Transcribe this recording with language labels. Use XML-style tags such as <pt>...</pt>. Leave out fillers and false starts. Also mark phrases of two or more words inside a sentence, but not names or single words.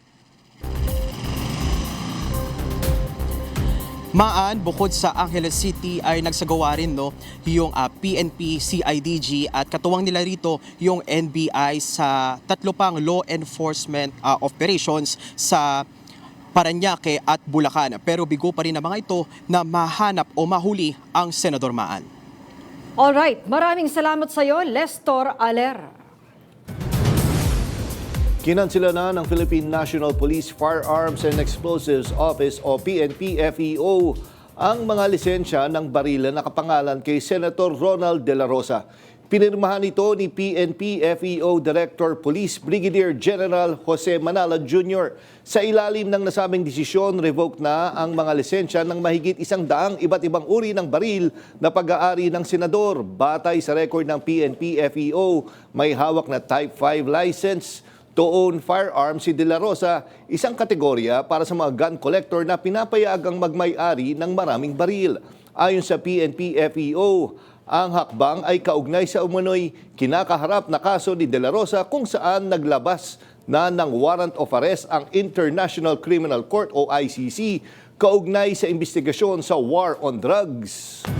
<tl>Maan, bukod sa Angeles City ay nagsagawa rin yung PNP, CIDG at katuwang nila rito yung NBI sa 3 pang law enforcement operations sa Parañaque at Bulacan. Pero bigo pa rin ang mga ito na mahanap o mahuli ang Senador Maan. Alright, maraming salamat sa iyo, Lestor Aler. Kinansela na ng Philippine National Police Firearms and Explosives Office o PNP-FEO ang mga lisensya ng barila na nakapangalan kay Senator Ronald De La Rosa. Pinirmahan ito ni PNP-FEO Director Police Brigadier General Jose Manala Jr. Sa ilalim ng nasabing desisyon, revoke na ang mga lisensya ng mahigit 100 iba't ibang uri ng baril na pag-aari ng senador. Batay sa record ng PNP-FEO, may hawak na Type 5</tl> <en>license to own firearms</en> <tl>si De La Rosa, isang kategorya para sa mga</tl> <en>gun collector</en> <tl>na pinapayagang magmay-ari ng maraming baril. Ayon sa PNP-FEO, ang hakbang ay kaugnay sa umano'y kinakaharap na kaso ni De La Rosa kung saan naglabas na ng</tl> <en>warrant of arrest</en> <tl>ang International Criminal Court o ICC kaugnay sa investigasyon sa</tl> <en>war on drugs.</en>